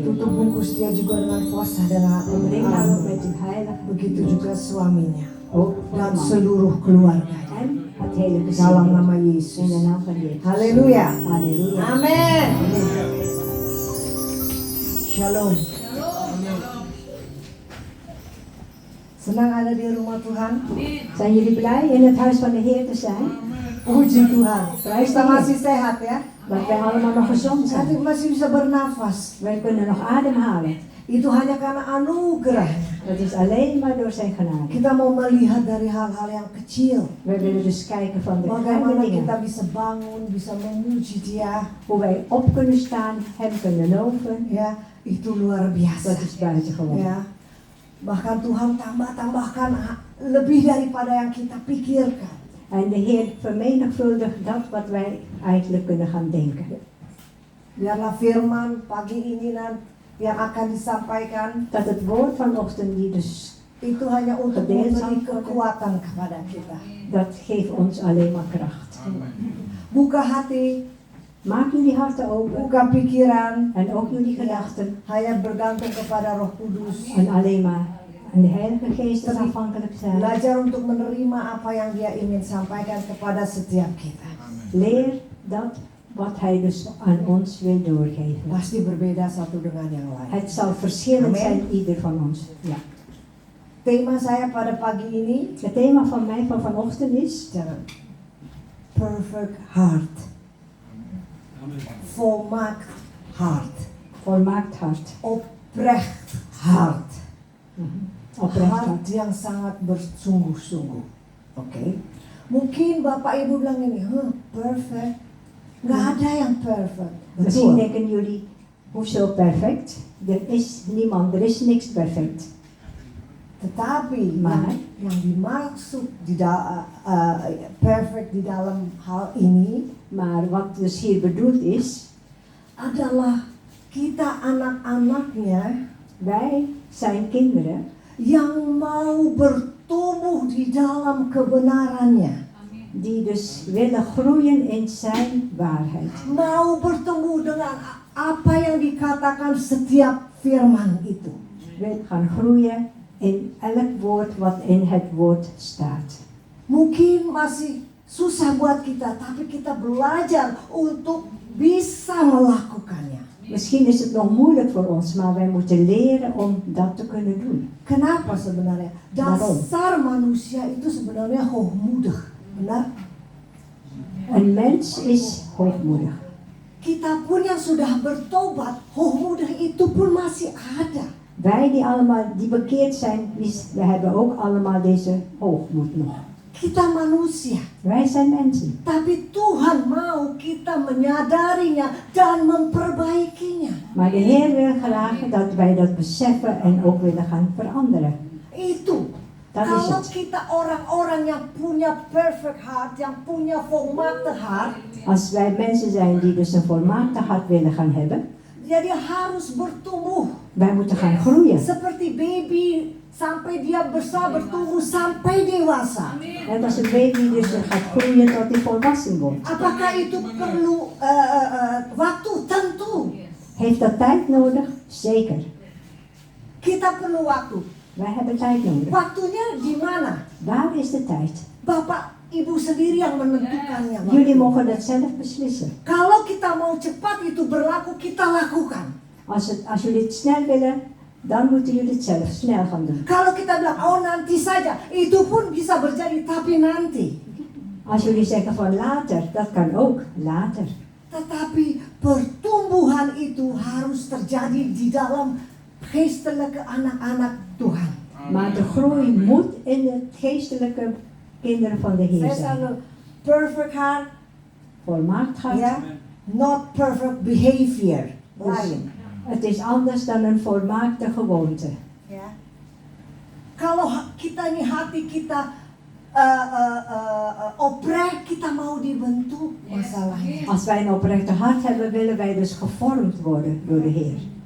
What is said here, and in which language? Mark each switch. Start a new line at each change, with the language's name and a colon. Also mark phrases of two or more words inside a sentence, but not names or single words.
Indonesian: Tutup bungkus dia juga dengan kuasa dan
Dutch: Omring haar ook
Indonesian: anak.
Dutch: met uw heilig
Indonesian: Begitu juga suaminya
Dutch: ook voor
Indonesian: dan
Dutch: de man.
Indonesian: seluruh keluarganya.
Dutch: En het hele
Indonesian: Dalam
Dutch: gezin.
Indonesian: nama
Dutch: In de
Indonesian: Yesus.
Dutch: naam van Jezus.
Indonesian: Haleluya.
Dutch: Halleluja.
Indonesian: Amin. Shalom. Senang ada di rumah Tuhan.
Dutch: Zijn jullie blij in het huis van de Heer te zijn?
Indonesian: Puji Tuhan.
Dutch: Prijs
Indonesian: Kita
Dutch: de Heer.
Indonesian: masih sehat ya.
Dutch: Dat wij allemaal nog gezond
Indonesian: Nanti
Dutch: zijn.
Indonesian: masih bisa bernafas.
Dutch: Wij kunnen nog ademhalen.
Indonesian: Itu hanya karena anugerahnya.
Dutch: Dat is alleen maar door zijn genade.
Indonesian: Kita mau melihat dari hal-hal yang kecil.
Dutch: We willen dus kijken van de kleine
Indonesian: Bagaimana
Dutch: dingen.
Indonesian: kita bisa bangun, bisa memuji Dia.
Dutch: Hoe wij op kunnen staan, hem kunnen loven.
Indonesian: Ya, itu luar biasa.
Dutch: Dat is buitengewoon.
Indonesian: Ya. Bahkan Tuhan tambahkan lebih daripada yang kita pikirkan.
Dutch: En de Heer vermenigvuldigt dat wat wij eigenlijk kunnen gaan denken.
Indonesian: Biarlah firman pagi ini yang akan disampaikan
Dutch: Dat het woord vanochtend die dus,
Indonesian: itu hanya untuk memberi kekuatan kepada kita.
Dutch: dat geeft ons alleen maar kracht.
Indonesian: Buka hati,
Dutch: Maak jullie harten open
Indonesian: buka pikiran,
Dutch: en ook jullie gedachten.
Indonesian: hanya bergantung kepada Roh Kudus.
Dutch: En alleen maar aan de Heilige Geest is afhankelijk zijn.
Indonesian: Belajar untuk menerima apa yang Dia ingin sampaikan kepada setiap kita.
Dutch: Leer dat wat Hij dus aan ons wil doorgeven.
Indonesian: Pasti berbeda satu dengan yang lain.
Dutch: Het zal verschillend
Indonesian: Amen.
Dutch: zijn, ieder van ons. Ja.
Indonesian: Tema saya pada pagi ini
Dutch: Het thema van mij van vanochtend is
Indonesian: jangan
English: perfect heart,
Dutch: volmaakt hart, volmaakt hart. oprecht hart, Oprecht hart hart.
Indonesian: yang sangat bersungguh-sungguh. Oke. Mungkin Bapak Ibu bilang ini, perfect. Nggak ada yang perfect.
Dutch: Misschien
Indonesian: Betul.
Dutch: denken jullie, hoezo perfect? Er is niemand, er is niks perfect.
Indonesian: Tetapi
Dutch: Maar
Indonesian: yang dimaksud perfect di dalam hal ini
Dutch: Maar wat dus hier bedoeld is,
Indonesian: adalah kita anak-anaknya
Dutch: wij zijn kinderen
Indonesian: yang mau bertumbuh di dalam kebenarannya.
Dutch: die dus willen groeien in zijn waarheid.
Indonesian: Mau bertumbuh dengan apa yang dikatakan setiap firman itu.
Dutch: Wil gaan groeien in elk woord wat in het woord staat.
Indonesian: Mungkin masih susah buat kita, tapi kita belajar untuk bisa melakukannya.
Dutch: Misschien is het nog moeilijk voor ons, maar wij moeten leren om dat te kunnen doen.
Indonesian: Kenapa sebenarnya?
Dutch: Waarom?
Indonesian: Dasar manusia itu sebenarnya hoogmoedig. Benar?
Dutch: Een mens is hoogmoedig.
Indonesian: Kita pun yang sudah bertobat, hoogmoedig itu pun masih ada.
Dutch: Wij die allemaal die bekeerd zijn, we hebben ook allemaal deze hoogmoed nog.
Indonesian: Kita manusia,
Dutch: Wij zijn mensen.
Indonesian: tapi Tuhan mau kita menyadarinya dan memperbaikinya.
Dutch: Maar de Heer wil graag dat wij dat beseffen en ook willen gaan veranderen.
Indonesian: Itu.
Dutch: Dat is
Indonesian: Kalau
Dutch: het.
Indonesian: kita orang-orang yang punya
English: perfect heart,
Indonesian: yang punya
Dutch: volmaakte hart, Als wij mensen zijn die dus een volmaakte hart willen gaan hebben,
Indonesian: jadi harus bertumbuh.
Dutch: wij moeten gaan groeien.
Indonesian: Seperti baby sampai dia besar bertumbuh sampai dewasa.
Dutch: Net als een baby dus gaat groeien tot hij volwassen wordt.
Indonesian: Apakah itu perlu waktu? Tentu.
Dutch: Heeft dat tijd nodig? Zeker.
Indonesian: Kita perlu waktu.
Dutch: Wij hebben tijd nodig.
Indonesian: Waktunya di mana?
Dutch: Waar is de tijd?
Indonesian: Bapak, Ibu sendiri yang menentukannya.
Dutch: Jullie mogen dat zelf beslissen.
Indonesian: Kalau kita mau cepat itu berlaku, kita lakukan.
Dutch: Als jullie het snel willen, dan moeten jullie het zelf snel gaan doen.
Indonesian: Kalau kita bilang, oh nanti saja, itu pun bisa terjadi, tapi nanti.
Dutch: Als jullie zeggen van later, dat kan ook later.
Indonesian: Tetapi pertumbuhan itu harus terjadi di dalam geestelijke anak-anak Tuhan.
Dutch: Maar de groei moet in de geestelijke kinderen van de Heer
Indonesian: Saya
Dutch: zijn.
Indonesian: selalu
English: perfect heart,
Dutch: Volmaakt hart.
Indonesian: ya,
English: not perfect behavior.
Dutch: Dus
Indonesian: Lain.
Dutch: het is anders dan een volmaakte gewoonte.
Indonesian: Ya. Kalau kita ini hati kita oprek, kita mau dibentuk masalahnya.
Dutch: Als wij een oprechte hart hebben, willen wij dus gevormd worden door de Heer.